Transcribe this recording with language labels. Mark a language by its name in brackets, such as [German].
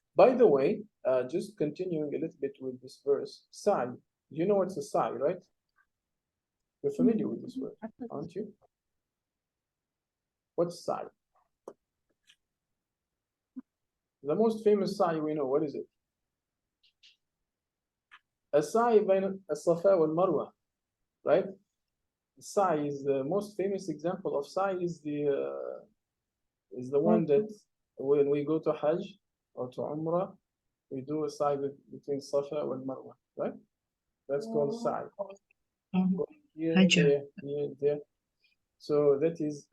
[English] By the way, just continuing a little bit with this verse, sa'i, you know what's a sa'i, right? You're familiar with this word, aren't you? What's sa'i? The most famous sa'i we know, what is it? [Arabic] السعي بين الصفا والمروة, [English] right? Sa'i is the most famous example of sa'i is the one that when we go to Hajj or to Umrah, we do a sa'i between Safa and Marwa, right? That's called sa'i. Here, there. So that is